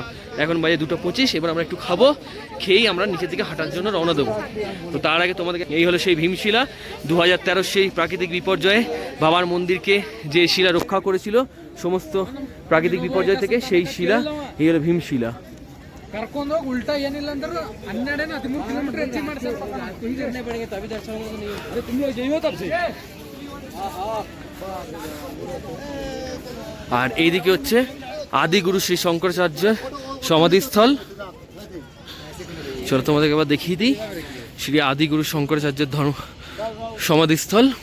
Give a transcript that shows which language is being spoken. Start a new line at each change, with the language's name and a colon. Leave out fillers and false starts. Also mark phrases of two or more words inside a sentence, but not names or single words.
Bangla: এখন বাজে 2:25। এবার আমরা একটু খাবো, খেয়েই আমরা নিচের দিকে হাঁটার জন্য রওনা দেবো। তো তার আগে তোমাদেরকে, এই হলো সেই ভীমশিলা। 2013 সেই প্রাকৃতিক বিপর্যয়ে বাবার মন্দিরকে যে শিলা রক্ষা করেছিল সমস্ত প্রাকৃতিক বিপর্যয় থেকে, সেই শিলা এই হলো ভীমশিলা।
Kannada: ಕರ್ಕೊಂಡು ಹೋಗಿ ಉಲ್ಟಾ ಏನಿಲ್ಲ ಅಂದ್ರೆ 12-13 ಕಿಲೋಮೀಟರ್ ಹೆಚ್ಚಿಗೆ ಮಾಡ್ತಾರೆ।
Bangla: আর এইদিকে হচ্ছে আদিগুরু শ্রী শঙ্করাচার্যের সমাধিস্থল। চলো তোমাদেরকে এবার দেখিয়ে দিই শ্রী আদিগুরু শঙ্করাচার্যের সমাধিস্থল।